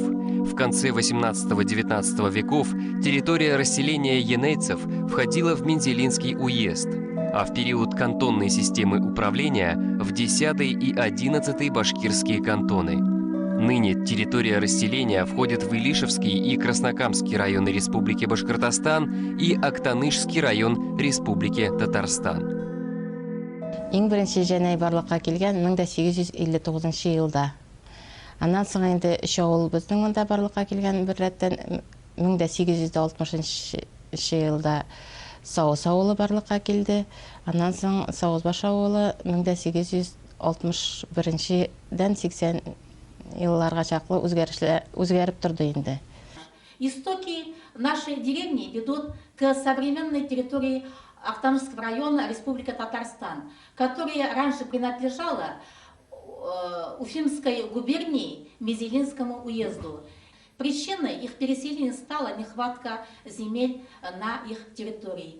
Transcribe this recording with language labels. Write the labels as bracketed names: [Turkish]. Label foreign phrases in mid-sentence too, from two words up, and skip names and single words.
[Russian] В конце XVIII-XIX веков территория расселения енейцев входила в Мензелинский уезд, а в период кантонной системы управления в 10-й и 11-й башкирские кантоны. Ныне территория расселения входит в Илишевский и Краснокамский районы Республики Башкортостан и Актанышский район Республики Татарстан. [Tatar] Иң беренче Җәнәй барлыкка килгән 1859 елда. Аннан соң инде 3 авыл безнең монда барлыкка килгән бер рәттән 1860 елда Саус авылы барлыкка килде. Аннан соң Саузбаш авылы 1861-дән 80 елларга чаклы үзгәреп торды инде. [Russian] Истоки нашей деревни ведут к современной территории Актанышского района Республика Татарстан, которая раньше принадлежала Уфимской губернии Мензелинскому уезду. Причиной их переселения стала нехватка земель на их территории.